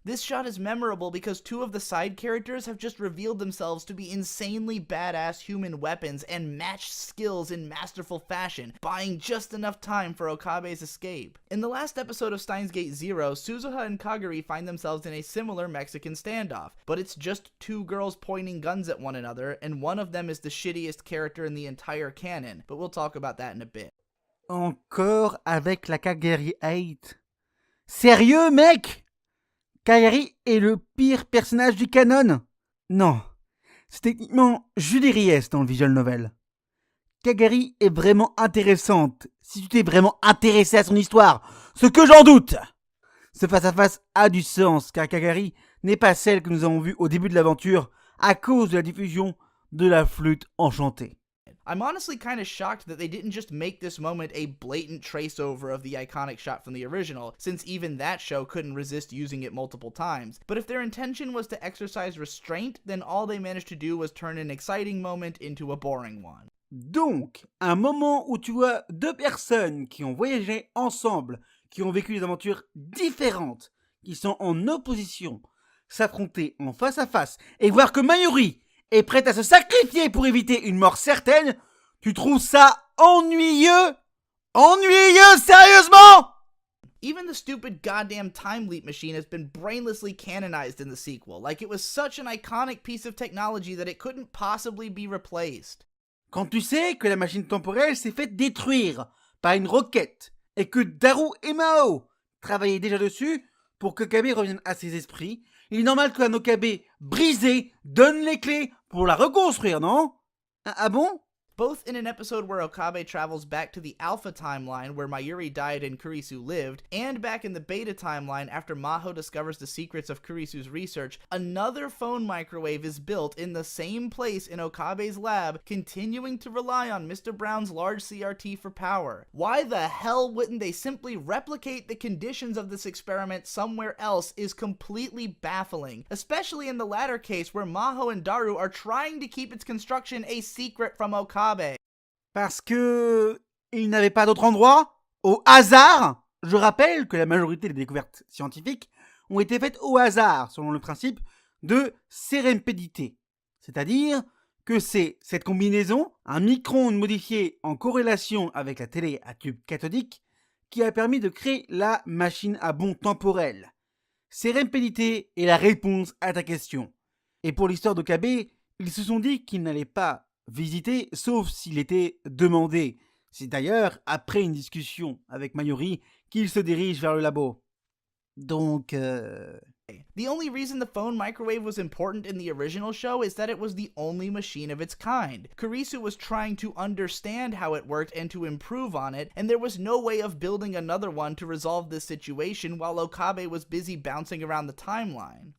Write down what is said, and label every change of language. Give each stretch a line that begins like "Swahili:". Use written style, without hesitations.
English: This shot is memorable because two of the side characters have just revealed themselves to be insanely badass human weapons and matched skills in masterful fashion, buying just enough time for Okabe's escape. In the last episode of Steins Gate Zero, Suzuha and Kagari find themselves in a similar Mexican standoff, but it's just two girls pointing guns at one another, and one of them is the shittiest character in the entire canon, but we'll talk about that in a bit.
French: Encore avec la Kagari Hate. Sérieux, mec? Kagari est le pire personnage du canon? Non, c'est techniquement Julie Ries dans le visual novel. Kagari est vraiment intéressante, si tu t'es vraiment intéressé à son histoire, ce que j'en doute. Ce face-à-face a du sens, car Kagari n'est pas celle que nous avons vue au début de l'aventure à cause de la diffusion de la flûte enchantée.
English: I'm honestly kind of shocked that they didn't just make this moment a blatant trace over of the iconic shot from the original, since even that show couldn't resist using it multiple times. But if their intention was to exercise restraint, then all they managed to do was turn an exciting moment into a boring one.
French: Donc, un moment où tu vois deux personnes qui ont voyagé ensemble, qui ont vécu des aventures différentes, qui sont en opposition, s'affronter en face à face et voir que Mayuri est prête à se sacrifier pour éviter une mort certaine, tu trouves ça ennuyeux? Ennuyeux, sérieusement?
English: Even the stupid goddamn time leap machine has been brainlessly canonized in the sequel, like it was such an iconic piece of technology that it couldn't possibly be replaced.
French: Quand tu sais que la machine temporelle s'est faite détruire par une roquette et que Daru et Mao travaillaient déjà dessus pour que Okabe revienne à ses esprits, il est normal qu'un Okabe brisé donne les clés pour la reconstruire, non? Ah bon?
English: Both in an episode where Okabe travels back to the Alpha timeline where Mayuri died and Kurisu lived, and back in the Beta timeline after Maho discovers the secrets of Kurisu's research, another phone microwave is built in the same place in Okabe's lab, continuing to rely on Mr. Brown's large CRT for power. Why the hell wouldn't they simply replicate the conditions of this experiment somewhere else is completely baffling, especially in the latter case where Maho and Daru are trying to keep its construction a secret from Okabe.
French: Parce que il n'avait pas d'autre endroit? Au hasard? Je rappelle que la majorité des découvertes scientifiques ont été faites au hasard, selon le principe de sérempédité. C'est-à-dire que c'est cette combinaison, un micro-ondes modifié en corrélation avec la télé à tube cathodique, qui a permis de créer la machine à bond temporel. Sérempédité est la réponse à ta question. Et pour l'histoire d'Okabe, ils se sont dit qu'ils n'allaient pas visiter, sauf s'il était demandé. C'est d'ailleurs après une discussion avec Mayuri qu'il se dirige vers le labo. Donc,
English: The only reason the phone microwave was important in the original show is that it was the only machine of its kind. Kurisu was trying to understand how it worked and to improve on it, and there was no way of building another one to resolve this situation while Okabe was busy bouncing around the timeline.